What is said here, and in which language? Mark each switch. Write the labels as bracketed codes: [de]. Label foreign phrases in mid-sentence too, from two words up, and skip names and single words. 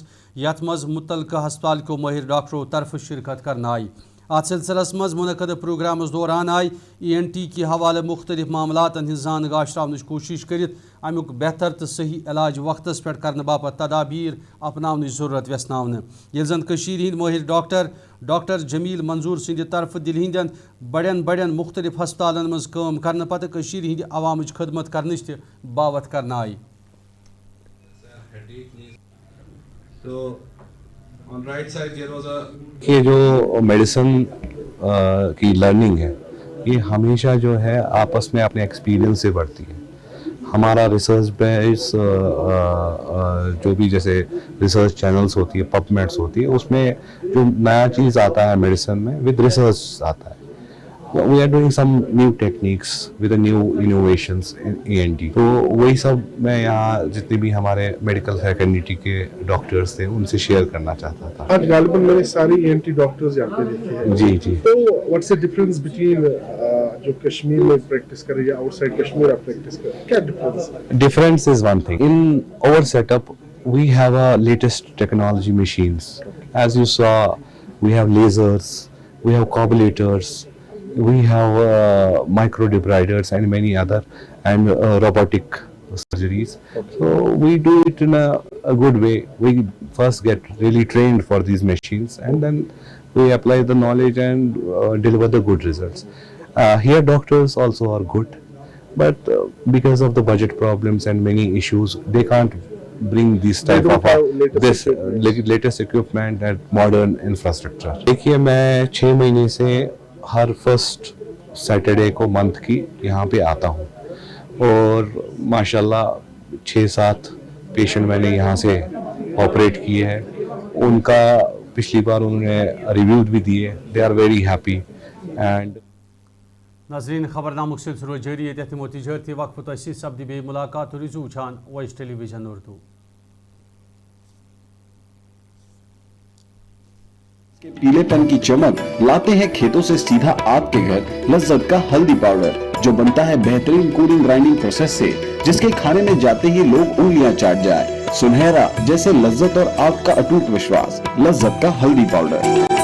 [ks] یَتھ منٛز مُتعلقہٕ ہسپتال کیو مٲہِر ڈاکٹرو طرفہٕ شرکت کرنہٕ آیہِ اتھ سلسلس منٛز منعقد پروگرامس دوران آیہِ ENT کہِ حوالہٕ مختلف معاملاتن ہٕنٛز زان گاشراونٕچ کوٗشش کٔرِتھ امیُک بہتر تہٕ صحیح علاج وقتس پٮ۪ٹھ کرنہٕ باپتھ تدابیٖر اپناونٕچ ضروٗرت وٮ۪ژناونہٕ ییٚلہِ زن کٔشیٖرِ ہٕنٛدۍ مٲہِر ڈاکٹر جمیٖل منظوٗر سٕنٛدِ طرفہٕ دِلہِ ہٕنٛدٮ۪ن بڑٮ۪ن مختلف ہسپتالن منٛز کٲم کرنہٕ پتہٕ کٔشیٖرِ ہٕنٛدِ عوامٕچ خدمت کرنٕچ تہِ باوت کرنہٕ آیہِ [ur] یہ جو میڈیسن کی لرننگ ہے یہ ہمیشہ جو ہے آپس میں اپنے ایکسپیرینس سے بڑھتی ہے ہمارا ریسرچ بیس جو بھی جیسے [en] research channels [ur] ہوتی ہے پب میڈس ہوتی ہے اس میں جو نیا چیز آتا ہے میڈیسن میں ود ریسرچ آتا ہے [en] we are doing some new techniques with new innovations in ENT [ur] تو وہی سب میں یہاں جتنے بھی ہمارے [en] medical faculty [ur] کے ڈاکٹرس تھے ان سے شیئر کرنا چاہتا تھا آج غالباً میں نے ساری ENT ڈاکٹرز یہاں پہ دیکھے ہیں جی جی تو [en] what's a difference between [ur] جو کشمیر میں پریکٹس کرے یا آؤٹ سائڈ کشمیر آپ پریکٹس کرے کیا ڈفرنس ہے [en] difference is one thing in our setup we have a latest technology machines as you saw we have lasers we have carburetors we have microdebriders and many other and robotic surgeries so we do it in a good way we first get really trained for these machines and then we apply the knowledge and deliver the good results here doctors also are good but because of the budget problems and many issues they can't bring this type of latest equipment and modern infrastructure [ur] دیکھیے میں 6 مہینے سے ہر [en] first Saturday [ur] کو منتھ کی یہاں پہ آتا ہوں اور ماشاءاللہ 6-7 پیشنٹ میں نے یہاں سے آپریٹ کیے ہیں ان کا پچھلی بار انہوں نے ریویو بھی دیے [en] they are very happy and [ks] ناظرین خبرنامُک سلسلہٕ روزِ جٲری ییٚتٮ۪تھ دِمو تجٲرتی وقفہٕ تۄہہِ سۭتۍ سپدِ بیٚیہِ مُلاقات روٗزِو وٕچھان وایِس ٹیلی وِجن اُردو [ur] کے پیلے پن کی چمک لاتے ہیں کھیتوں سے سیدھا آپ کے گھر لذت کا ہلدی پاؤڈر جو بنتا ہے بہترین [en] cooling grinding process [ur] سے جس کے کھانے میں جاتے ہی لوگ انگلیاں چاٹ جائے سنہرا جیسے لذت اور آپ کا اٹوٹ وشواس لذت کا ہلدی پاؤڈر